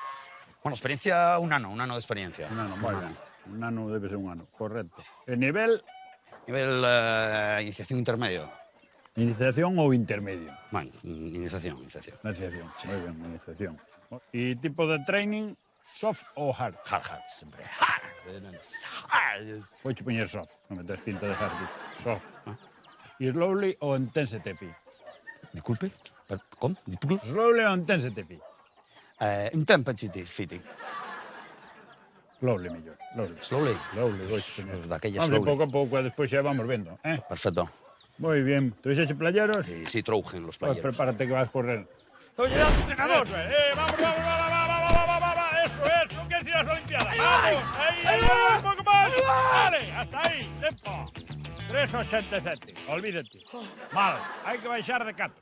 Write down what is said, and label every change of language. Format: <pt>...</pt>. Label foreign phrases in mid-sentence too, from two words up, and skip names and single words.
<gl>Bueno, experiencia, un ano de experiencia. Un ano, moi ben. Un ano debe ser un ano, correcto. E nivel, Nivel iniciación intermedio. iniciación ou intermedio? Bueno, iniciación. Iniciación, moi ben, iniciación. E tipo de training, soft ou hard? Hard, sempre. Hard. Podes poñer soft, non metes pinta de hard. Soft. E slowly ou intensity pi? Disculpe? Com? Disculpe? Slowly ou intensity pi?</gl> <en>Intensity fitting.</en> <gl>Slowly mellor, slowly. Slowly. Slowly, pois poñer. Daquella Vamos de slowly. pouco a pouco, e despois xa vamos vendo, eh? Perfecto. Moi bien. Trouxeche playeros? Sí, troujen los Pois playeros. prepárate que vas correr.</gl> <es>¡Estoy ya entrenador! ¡Vamos! ¡Eso! ¿Qué es ir a las Olimpiadas? ¡Vamos! ¡Ahí! ¡Un poco más! ¡Vale! ¡Hasta ahí! ¡Tempo! 3,87. Olvídate. Mal. Hay que baixar de 4.</es>